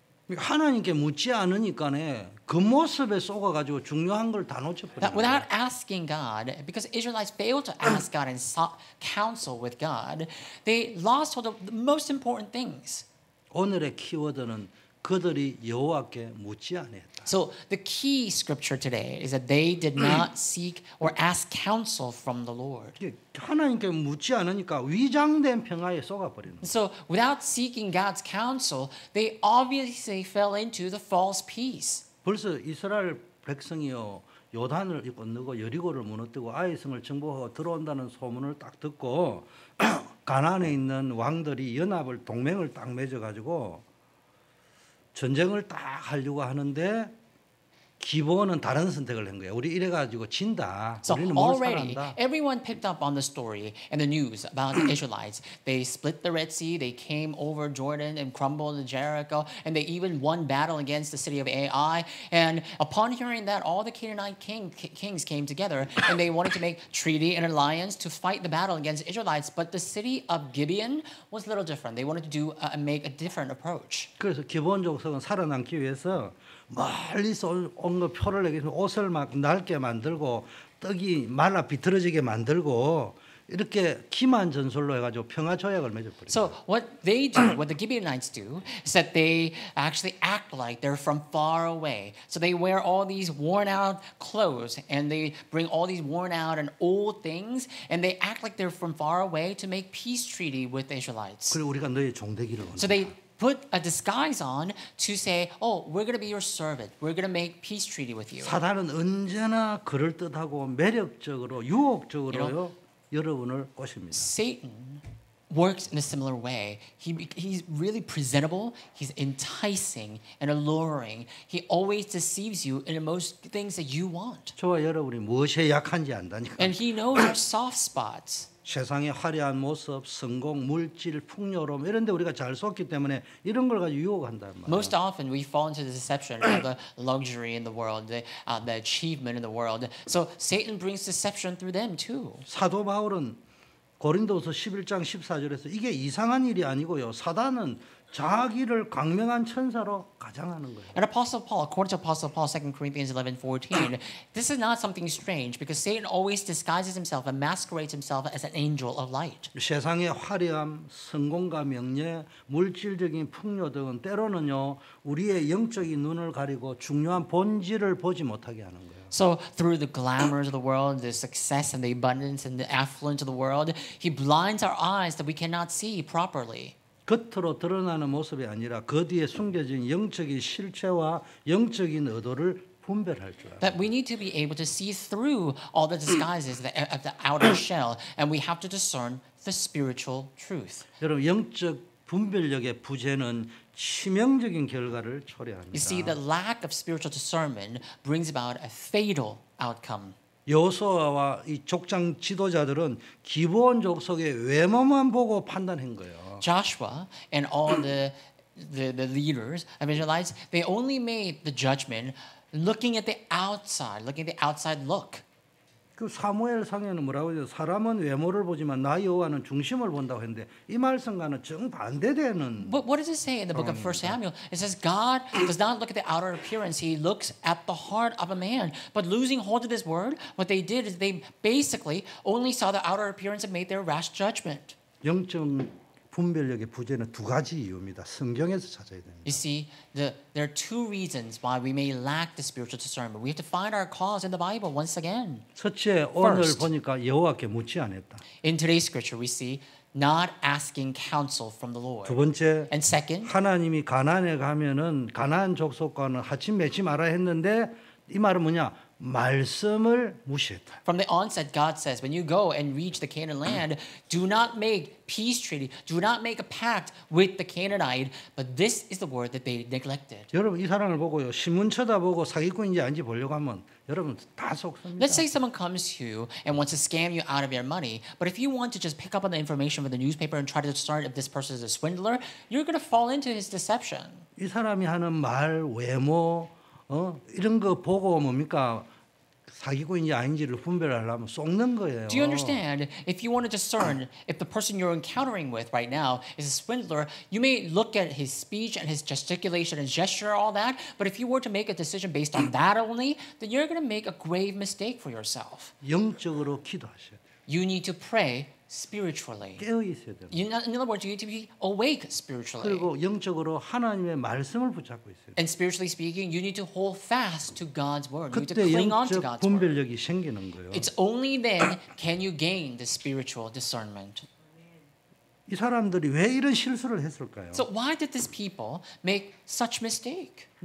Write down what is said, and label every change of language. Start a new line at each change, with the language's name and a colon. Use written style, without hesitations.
Korean: 하나님께 묻지 않으니까네 그 모습에 속아가지고 중요한 걸 다
English: That
Korean: 놓쳐버려요.
English: without asking God, because Israelites failed to ask God and sought counsel with God, they lost hold of the most important things.
Korean: 오늘의 키워드는 그들이 여호와께 묻지 아니했다.
English: So the key scripture today is that they did not seek or ask counsel from the Lord.
Korean: 하나님께 묻지 않으니까 위장된 평화에 속아버리는 거예요.
English: So without seeking God's counsel, they obviously fell into the false peace.
Korean: 벌써 이스라엘 백성이요 요단을 건너고 여리고를 무너뜨리고 아이성을 정복하고 들어온다는 소문을 딱 듣고 가나안에 있는 왕들이 연합을 동맹을 딱 맺어가지고 전쟁을 딱 하려고 하는데 기본은 다른 선택을 한 거예요. 우리 이래가지고 진다.
English: So
Korean: 우리는 뭘
English: already,
Korean: 살아난다.
English: everyone picked up on the story and the news about the Israelites. They split the Red Sea, they came over Jordan and crumbled Jericho, and they even won battle against the city of Ai. And upon hearing that, all the Canaanite kings came together, and they wanted to make treaty and alliance to fight the battle against the Israelites. But the city of Gibeon was a little different. They wanted to make a different approach.
Korean: 그래서 기본 족속은 살아남기 위해서 멀리서 온 거 표를 내기 위해서 옷을 막 낡게 만들고 떡이 말라 비틀어지게 만들고 이렇게 기만 전술로 해가지고 평화 조약을 맺어버려요.
English: So what they do, what the Gibeonites do, is that they actually act like they're from far away. So they wear all these worn out clothes and they bring all these worn out and old things and they act like they're from far away to make peace treaty with the Israelites.
Korean: 그리고 우리가 너의 종되기를 원한다.
English: So they put a disguise on to say, oh, we're going to be your servant. We're going to make peace treaty with you.
Korean: 사단은 언제나 그럴듯하고 매력적으로 유혹적으로요 여러분을 꼬십니다.
English: Satan works in a similar way. He's really presentable. He's enticing and alluring. He always deceives you in most things that you want.
Korean: 저와 여러분이 무엇에 약한지 안다니까.
English: And he knows our soft spots.
Korean: 세상의 화려한 모습, 성공, 물질, 풍요로움 이런 데 우리가 잘 속기 때문에 이런 걸 가지고 유혹한단 말이에요.
English: Most often we fall into the deception of the luxury in the world, the achievement in the world. So Satan brings deception through them too.
Korean: 사도 바울은 고린도서 11장 14절에서 이게 이상한 일이 아니고요. 사단은 자기를 강명한 천사로 가장하는 거예요.
English: And Apostle Paul, according to Apostle Paul, 2 Corinthians 11:14, this is not something strange because Satan always disguises himself and masquerades himself as an angel of light.
Korean: 세상의 화려함, 성공과 명예, 물질적인 풍요 등은 때로는요. 우리의 영적인 눈을 가리고 중요한 본질을 보지 못하게 하는 거예요.
English: So through the glamours of the world, the success and the abundance and the affluence of the world, he blinds our eyes that we cannot see properly.
Korean: 겉으로 드러나는 모습이 아니라 그 뒤에 숨겨진 영적인 실체와 영적인 의도를 분별할 줄 알아요.
English: That we need to be able to see through all the disguises of the outer shell, and we have to discern the spiritual truth.
Korean: 여러분 영적 분별력의 부재는 치명적인 결과를 초래합니다.
English: You see, the lack of spiritual discernment brings about a fatal outcome.
Korean: 여호수아와 이 족장 지도자들은 기본 족속의 외모만 보고 판단한 거예요.
English: Joshua and all the leaders of Israelites, they only made the judgment looking at the outside look.
Korean: 그 사무엘 상에는 뭐라고 해요? 사람은 외모를 보지만 나 여호와는 중심을 본다고 했는데 이 말씀과는 정반대되는.
English: But what does it say in the book of 1 Samuel? It says God does not look at the outer appearance. He looks at the heart of a man. But losing hold of this word, what they did is they basically only saw the outer appearance and made their rash judgment.
Korean: 영적 분별력의 부재는 두 가지 이유입니다. 성경에서 찾아야 됩니다.
English: You see, there are two reasons why we may lack the spiritual discernment. We have to find our cause in the Bible once again.
Korean: 첫째, 오늘
English: First.
Korean: 보니까 여호와께 묻지 않았다.
English: In today's scripture, we see not asking counsel from the Lord.
Korean: 두 번째,
English: And second,
Korean: 하나님이 가나안에 가면은 가나안 족속과는 하친 맺지 마라 했는데 이 말은 뭐냐? 말씀을 무시했다.
English: from the onset, God says, when you go and reach the Canaan land, do not make peace treaty, do not make a pact with the Canaanite, but this is the word that they neglected.
Korean: 여러분 이 사람을 보고요. 신문 쳐다보고 사기꾼인지 아닌지 보려고 하면 여러분 다 속습니다.
English: Let's say someone comes to you and wants to scam you out of your money, but if you want to just pick up on the information from the newspaper and try to discern if this person is a swindler, you're going to fall into his deception.
Korean: 이 사람이 하는 말, 외모, 이런 거 보고 뭡니까? 사기꾼인지 아닌지를 분별하려면 쏙는 거예요.
English: Do you understand? If you want to discern if the person you're encountering with right now is a swindler, you may look at his speech and his gesticulation and gesture, all that. But if you were to make a decision based on that only, then you're going to make a grave mistake for yourself.
Korean: 영적으로 기도하셔야 돼요.
English: You need to pray spiritually.
Korean: 깨어 있어야 돼요.
English: In other words, you need to be awake spiritually.
Korean: 그리고 영적으로 하나님의 말씀을 붙잡고 있어요.
English: And spiritually speaking, you need to hold fast to God's word. You need to
Korean: 그때
English: cling on to
Korean: 영적
English: God's word.
Korean: 분별력이 생기는 거예요.
English: It's only then can you gain the spiritual discernment.
Korean: 이 사람들이 왜 이런 실수를 했을까요?
English: So why did these people make such mistake?